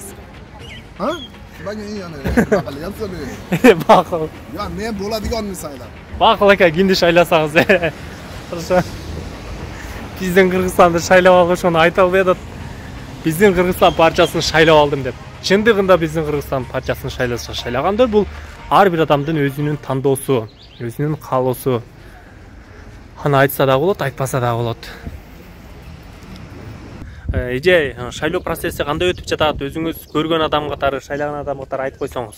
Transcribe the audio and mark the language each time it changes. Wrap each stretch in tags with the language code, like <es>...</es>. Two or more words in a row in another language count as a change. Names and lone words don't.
<uz>Ha? Bana yana qilyapsan. Ma'qul. Ya men bo'ladiganni sayladim. Ma'qul aka, endi shaylasangiz. Bizning Qirg'izistonda shaylab olg'ishini ayta olmaydi. Bizning Qirg'iziston partiyasini shaylab oldim deb.</uz> <ky>Чындыгында биздин Кыргызстан партиясын шайлаганда бул ар бир адамдын өзүнүн тандоосу, өзүнүн каалоосу. Аны айтса да болот, айтпаса да болот. Эже шайлоо процесси кандай өтүп жатат? Өзүңүз көргөн адам катары, шайлаган адам катары айтып койсоңуз.</ky>